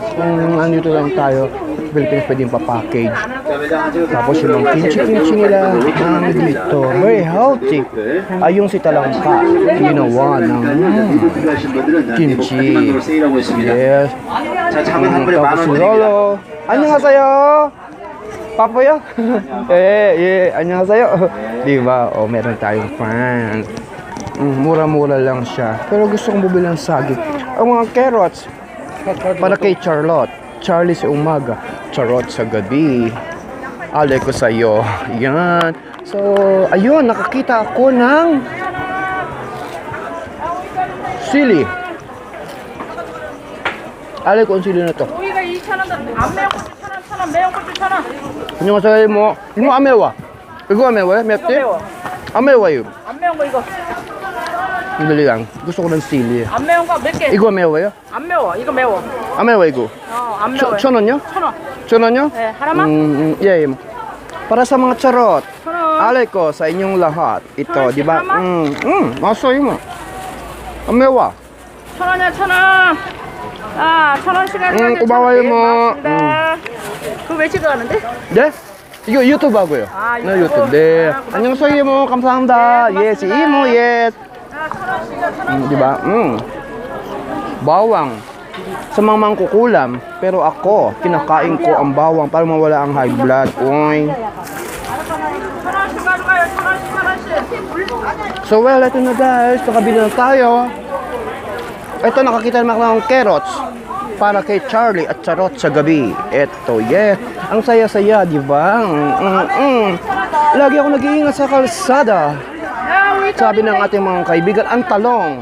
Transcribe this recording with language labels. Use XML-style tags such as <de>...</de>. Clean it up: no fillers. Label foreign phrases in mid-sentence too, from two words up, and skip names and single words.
<tl>Kung andito lang tayo, Philippines pwedeng pa-package. Tapos yung mga kimchi nila dito.</tl> <en>Very healthy.</en> <tl>Ay, yung si talangka. Ginawa ng kimchi. Yes. Tapos si Lolo.</tl> <ko>안녕하세요. Papoyo? 안녕하세요.</ko> <tl>Diba? O, meron tayong fans. Mura-mura lang siya. Pero gusto kong bumili ng saging. Ang mga carrots. Para kay Charlotte. Charlie sa umaga. Charot sa gabi. Ale ko sa'yo. Yan. So, ayun. Nakakita ako ng sili. Ale ko ang sili na to.</tl> <ko>고기가 2,000원, 안 매운 고추 1,000원, 1,000원, 매운 고추 1,000원. 안녕하세요. 뭐, 이거 안 매워? 이거 안 매워요? 맵지? 매워. 안 매워요. 안 매운 거 이거.</ko> <tl>Dali lang. Gusto ko ng sili.</tl> <ko>안 매운 거 몇 개? 이거 매워요? 안 매워. 이거 매워. 안 매워 이거. 안 매워. 천 원요? 1,000원. 천 원요? 네, 하나만? 예.</ko> <tl>Para sa mga charot.</tl> <ko>1,000원.</ko> <tl>Alay ko sa inyong lahat. Ito, Charot, di ba? tama? Masaya mo. Ang mewa.</tl> <ko>1,000원이야, 1,000원. 아, 1,000원씩 하는 고마워요, 뭐. 그거 왜 찍어가는데? 네? 이거 유튜브 하고요. 아, 네, 유튜브. 네. 안녕하세요, 뭐. 감사합니다. 예,</ko> <tl>si Imo,</tl> <ko>yes. 아, 1,000원씩이야, 1,000원.</ko> <tl>Di ba? Bawang. Sa mga mangkukulam, pero ako, kinakain ko ang bawang para mawala ang high blood. Uy.</tl> <ko>1,000원씩 가져가요, 1,000원씩.</ko> <en>So well,</en> <tl>ito na guys. Nakabili na tayo. Ito, nakakita naman ako ng carrots para kay Charlie at Charot sa gabi. Ito, yeah. Ang saya-saya, di ba? Lagi ako nag-iingat sa kalsada. Sabi ng ating mga kaibigan, ang talong.</tl>